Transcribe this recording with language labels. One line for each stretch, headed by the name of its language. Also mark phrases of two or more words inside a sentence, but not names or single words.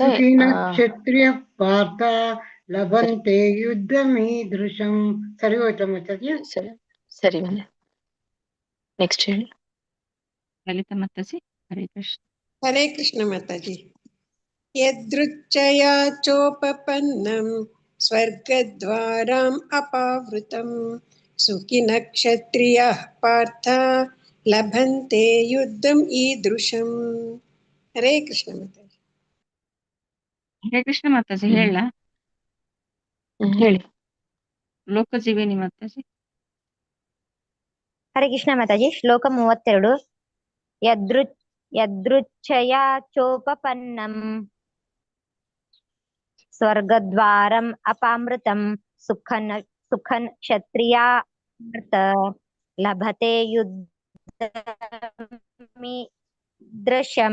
Sanskrit: ಸುಖಿನ ಕ್ಷತ್ರಿಯ ಪಾರ್ಥ ಲಭಂತೆ ಯುದ್ಧಮೀದೃಶಂ.
Kannada: ಸರಿ ಹೋಯ್ತಾ ಮಾತಾಜಿ? ಸರಿ. ನೆಕ್ಸ್ಟ್ ಹೇಳಿ. ಲಲಿತಾ ಮಾತಾಜಿ. ಹರೇ ಕೃಷ್ಣ. ಹರೇ ಕೃಷ್ಣ ಮಾತಾಜಿ.
Sanskrit: ಯದೃಚ್ಛಯಾ ಚೋಪಪನ್ನಂ स्वर्गद्वारम् अपावृतं सुखिनः क्षत्रियाः पार्थ लभन्ते युद्धम् ईदृशम् हरे कृष्ण माता
Kannada: ಹರೇ ಕೃಷ್ಣ ಮಾತಾಜಿ ಹೇಳ ಹೇಳಿ. ಲೋಕಜೀವಿನಿ ಮಾತಾಜಿ. ಹರೇ ಕೃಷ್ಣ ಮಾತಾಜಿ. ಶ್ಲೋಕ 32.
Sanskrit: ಯದೃಚ್ಛಯಾ ಚೋಪಪನ್ನಂ ಸ್ವರ್ಗದ್ವಾರಂ ಅಪಾಮೃತಂ ಸುಖನ್ ಕ್ಷತ್ರಿಯಾ ಲಭತೆ ಯುದ್ಧಮಿದೃಶಂ.